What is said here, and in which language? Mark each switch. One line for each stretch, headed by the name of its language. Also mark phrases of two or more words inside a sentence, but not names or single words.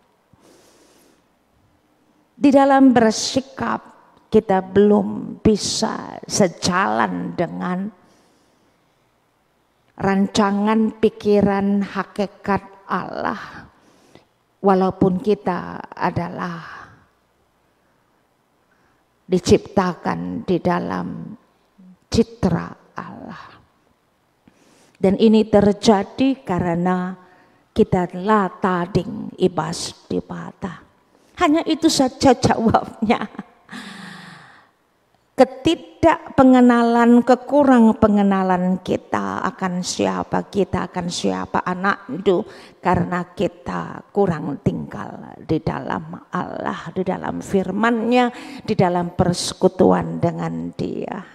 Indonesian: Di dalam bersikap kita belum bisa sejalan dengan rancangan pikiran hakikat Allah, walaupun kita adalah diciptakan di dalam citra Allah. Dan ini terjadi karena kita
Batak Karo: la tading ibas dipata.
Indonesian: Hanya itu saja jawabnya. Ketidakpengenalan, kekurang pengenalan kita akan siapa anak itu, karena kita kurang tinggal di dalam Allah, di dalam firman-Nya, di dalam persekutuan dengan Dia.